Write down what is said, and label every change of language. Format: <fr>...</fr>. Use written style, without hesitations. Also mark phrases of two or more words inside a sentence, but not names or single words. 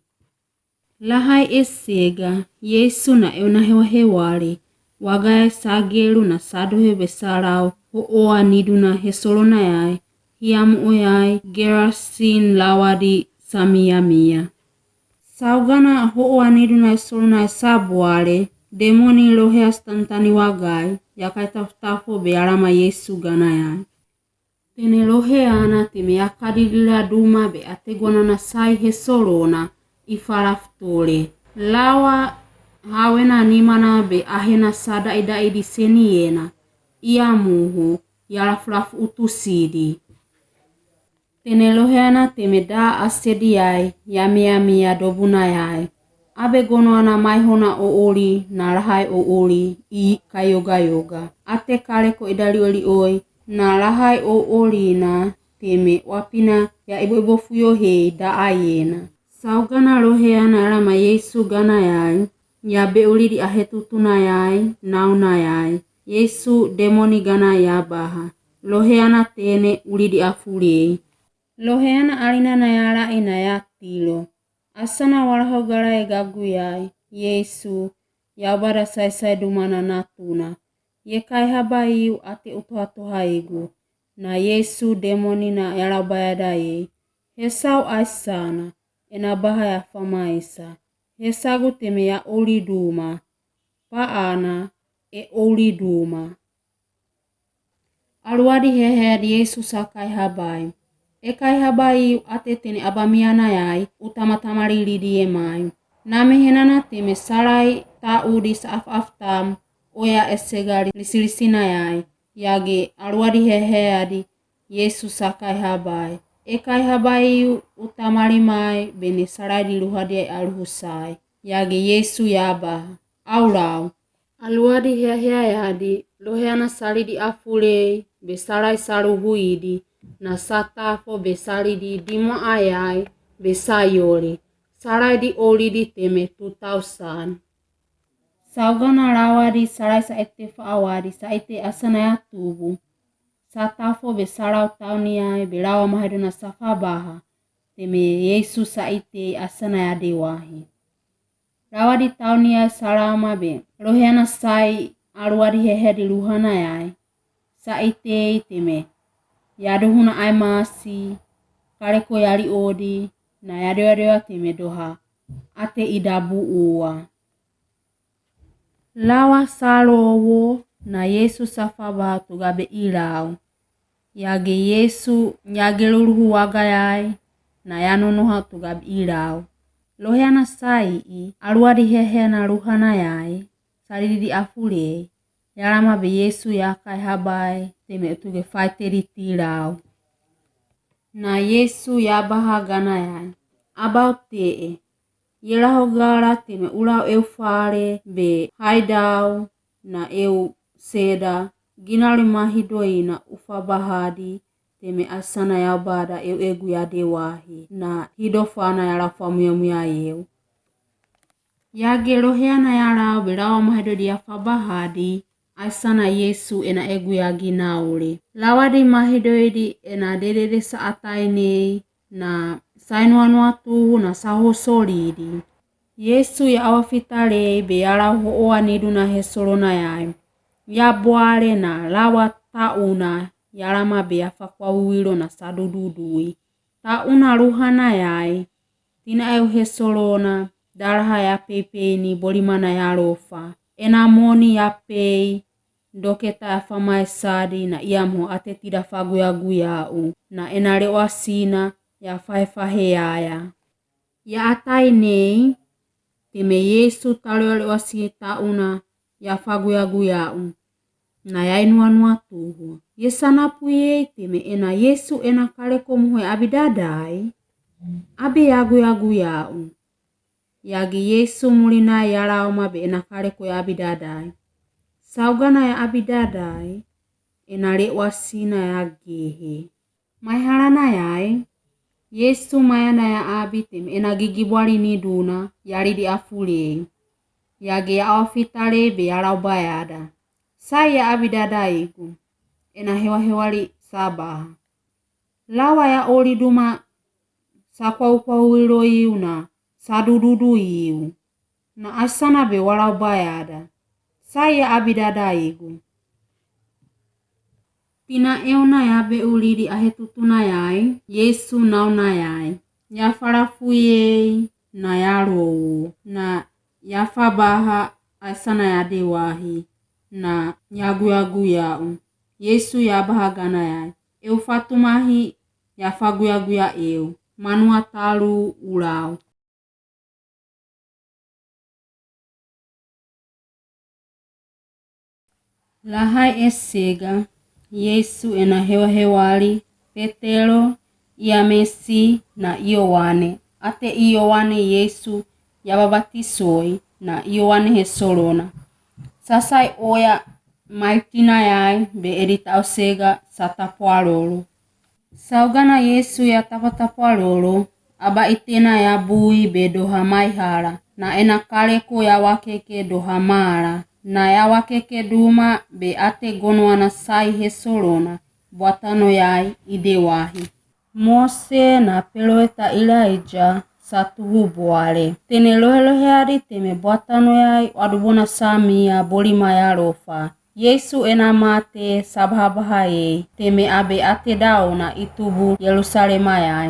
<tbo>Lahai esega Yesu na euna hewa-hewali wagai sagelu na sadohe besarau ho'oa niduna hesolona yai hiamu oyai Gerasin lawadi samia. Saugana ho'oa niduna hesolona sabuale demoni lohea stantani wagai yakai tafutafo be alama Yesu gana yai. Tene loheana teme yakadilila duma be ategwana na sai hesolona ifalaftole. Lawa hawena nimana be ahena sada idai di seniena ia muhu yalafulafu utusidi. Tene loheana teme da asedi yai yami ya dobuna yai. Abe gonoana maihona ooli na lahai ooli I kayoga. Ate kale ko idali oli oi na lahai ooli na teme wapina ya ibo fuyo hei da ayena. Saugana loheana alama Yesu gana yai ya beuli di ahetutuna yai nauna yai. Yesu demoni gana ya baha. Loheana tene uli di afulei. Loheana alina na yala ina ya tilo. Asana walahau galai gagu yai. Yesu ya bada sai dumana natuna. Yekai habaiu ate utoha igu. Na Yesu demoni na yala bayada ye. Hesau asana. Ena baha ya famaisa. Hesagu teme ya oli duma. Paana oli duma. Aluadi hehe di Yesu sakai habai. Ekai habai ate tene abamiana yai utama-tamari lidi mai. Name henana teme sarai tau di saaf-aftam oya esegari lisilisina yai. Yage aluadi hehe adi Yesu sakai habai. Ekai habai utamari mai bene sarai di luhadi aluhusai. Yage Yesu yaba. Aulau. Aluadi hehe adi loheana sali di afulei be sarai saluhuidi. Na satafo besali di dimo ayai besayoli. Sarai di oli di teme 2000. Saugana lawadi sarai saete faawadi saete asana ya tubu. Satafo besarau tauniai belawa mahaduna safabaha. Teme Yesu saite asana ya dewahi. Lawadi tauniai salama be. Loheana sai aluadi hehe di luhana yai. Saite teme. Yaduhuna aimasi, kareko yali odi, na yadewa teme doha, ate idabu uwa. Lawa salowo na Yesu safaba tugabe ilau. Yage Yesu nyageluluhu wagayai, na yanonoha tugabe ilau. Loheana sai aluadi hehe na luhana yai, salidi afule. Yalama be Yesu yakai habai teme utuge faiteri tilau. Na Yesu yabaha gana yai. Abau tee. Yelaho gara teme ulau eufare be haidau na eu seda. Ginali mahidoi na ufabahadi teme asana yabada eu egu ya dewahi. Na hidofana yalafa muya eu. Yage loheana yalau belawa mahidoi ya fabahadi. Asana Yesu ena egu ya ginaule. Lawadi mahidoidi ena dedede saatainei na sainoanoa tuhu na sahosolidi. Yesu ya awafitale be yala ho'oa niduna hesolona yai. Ya boale na lawa tauna yalama be afakwa uwilo na sadududui. Tauna ruhana yai. Tina eu hesolona daraha ya pepe ni bolimana ya rofa. Enamoni ya pei. Doketa ya fama esadi na iamho ate tida faguya-guyau. Na enalewa sina ya fahefahe yaya. Ya atai nei. Teme Yesu talelewa si tauna ya faguya-guyau. Na ya inua tuhu. Yesanapu ye teme ena Yesu ena kaleko muhe abidadai. Abi yagu-yaguyau. Yagi Yesu mulina yala oma be ena kaleko ya abidadai. Saugana ya abidadai. Ena lewa sina ya gehe. Maihalana yai. Yesu mayana ya abi teme ena gigibwali niduna yali di afulei. Yagi ya awafitale be yala ubayada. Saya abidadaigu. Ena hewa-hewali sabaha. Lawa ya oli duma sakwa uwilo iu na sadududu iu. Na asana be wala ubayada. Saya abidadaigu. Tina euna ya be ulidi ahetutuna yai. Yesu nauna yai. Ya farafuye na ya rowu. Na ya fabaha asana ya dewahi. Na yagu-yaguyau. Yesu ya bahagana yai. Eu fatumahi ya faguya-guya eu. Manua talu ulau. Lahai esega. Yesu ena hewa-hewali. Petelo, Yamesi na Iowane. Ate Iowane Yesu ya babatisoi na Iowane hesolona. Sasai oya maitina yai be edita osega satapualolo. Saugana Yesu ya tapatapualolo. Aba itena ya bui be doha maihara. Na ena kaleko ya wakeke doha mara. Na ya wakeke duma be ate gonoana sai hesolona. Buatano yai idewahi. Mose na peloeta Elijah satuhu boale. Tene lohe teme buatano yai wadubona samia bolima ya rofa. Yesu ena mate sabahabahaye. Teme abe ate dao na itubu Yerusalema yai.</tbo>